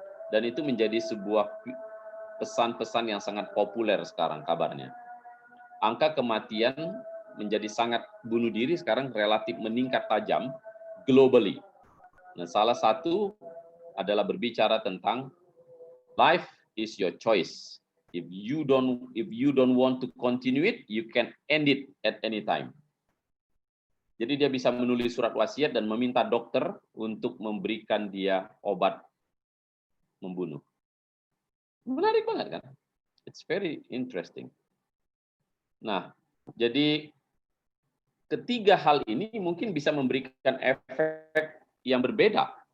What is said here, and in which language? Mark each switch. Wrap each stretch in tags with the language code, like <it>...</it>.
<id>Dan itu menjadi sebuah pesan-pesan yang sangat populer sekarang kabarnya. Angka kematian menjadi sangat bunuh diri sekarang relatif meningkat tajam globally. Nah, salah satu adalah berbicara tentang</id> <en>life is your choice. If you don't want to continue it, you can end it at any time.</en> <id>Jadi dia bisa menulis surat wasiat dan meminta dokter untuk memberikan dia obat membunuh. Menarik banget kan?</id> <en>It's very interesting.</en> <id>Nah, jadi ketiga hal ini mungkin bisa memberikan efek yang berbeda.</id>